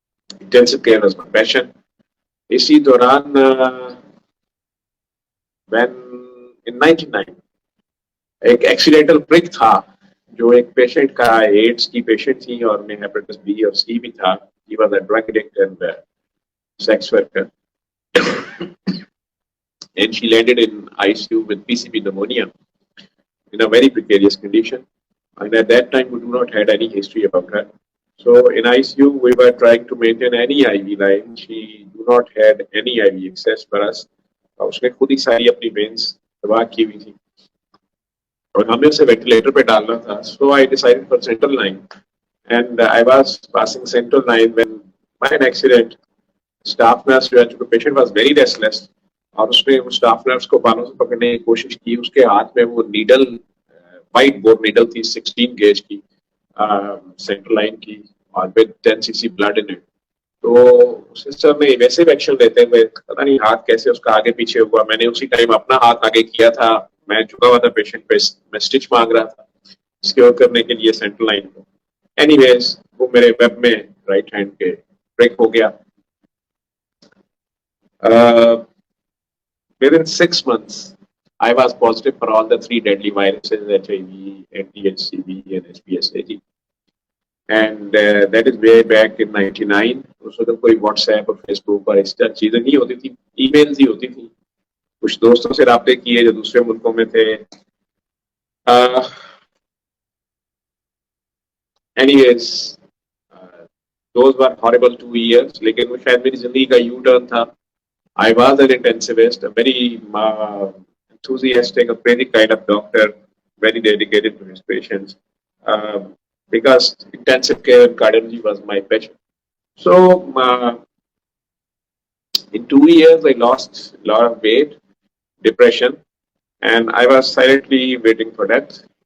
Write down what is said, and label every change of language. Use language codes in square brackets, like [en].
[en] Intensive care was my passion. [ur] اسی دوران [en] when in 99 [ur] ایک ایکسیڈنٹل پرک تھا, جو ایک پیشنٹ کا ایڈس کی پیشنٹ تھی اور میں ہیپیٹس بی اور سی بھی تھا. [en] He was a drug addict and sex worker, and she landed in ICU with PCP pneumonia in a very precarious condition. And at that time, we do not had any history about her. So in ICU, we were trying to maintain any IV line. She do not had any IV access for us. [ur] اس نے خود ہی ساری اپنی Venice تباہ کی ہوئی تھی اور ہمیں اسے وینٹیلیٹر پہ ڈالنا تھا. [en] So I decided for central line, and I was passing central line when by an accident. [ur] Staff nurse جو ہے, چونکہ [en] patient was very restless, [ur] اور اس نے اسٹاف نرس کو بالوں سے پکڑنے کی کوشش کی. اس کے ہاتھ میں وہ نیڈل, وائٹ بور نیڈل تھی 16 گیج کی, سینٹرل لائن کی, اور [en] With 10 cc blood in it. [ur] تو سسٹر نے ویسے ایکشن لیتے ہوئے پتا نہیں ہاتھ کیسے اس کا آگے پیچھے ہوا. میں نے اسی ٹائم اپنا ہاتھ آگے کیا تھا, میں جھکا ہوا تھا پیشنٹ پہ, میں اسٹچ مانگ رہا تھا سیکیور کرنے کے لیے سینٹرل لائن کو. اینی ویز وہ میرے ویب میں رائٹ ہینڈ کے بریک ہو گیا. [en] within 6 months I was positive for all the 3 deadly viruses, HIV, NTHCV and HPSAG. And that is way back in 99. [ur] اس وقت کوئی واٹس ایپ اور فیس بک اور اس طرح چیزیں نہیں ہوتی تھی, ای میلز ہی ہوتی تھی. کچھ دوستوں سے رابطے کیے جو دوسرے ملکوں میں تھے. [en] Anyways, those were horrible 2 years. [ur] لیکن وہ شاید میری زندگی کا یو ٹرن تھا. [en] I was an intensivist, a very enthusiastic, a very kind of doctor, very dedicated to his patients. Because intensive care and cardiology was my passion. So in 2 years I lost a lot of weight, depression, and I was silently waiting for death.